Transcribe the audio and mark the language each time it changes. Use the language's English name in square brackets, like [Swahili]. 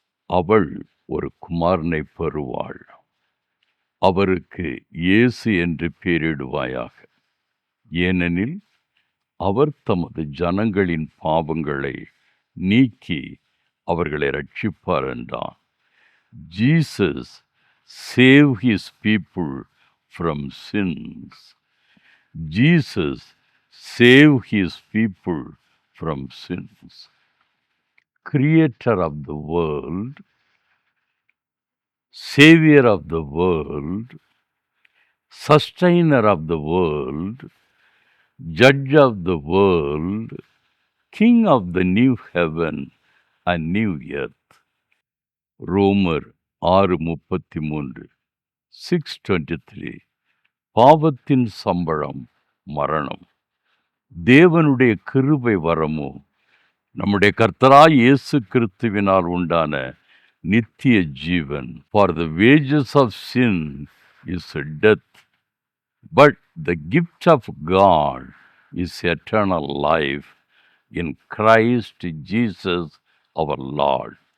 [Tamil] அவள் ஒரு குமாரனை பெறுவாள், அவருக்கு இயேசு என்று பெயரிடுவாயாக. ஏனெனில் அவர் தமது ஜனங்களின் பாவங்களை நீக்கி அவர்களை ரட்சிப்பார் என்றான். [English] Jesus save his people from sins. Jesus save his people from sins. Creator of the world, Savior of the world, Sustainer of the world, Judge of the world, King of the new heaven and new earth. [Tamil] ரோமர் 6:33 6:23. பாவத்தின் சம்பளம் மரணம். தேவனுடைய கிருபை வரமோ நம்முடைய கர்த்தராய் இயேசு கிறிஸ்துவினால் உண்டான நித்திய ஜீவன். [English] For the wages of sin is death, but the gift of God is eternal life in Christ Jesus our Lord.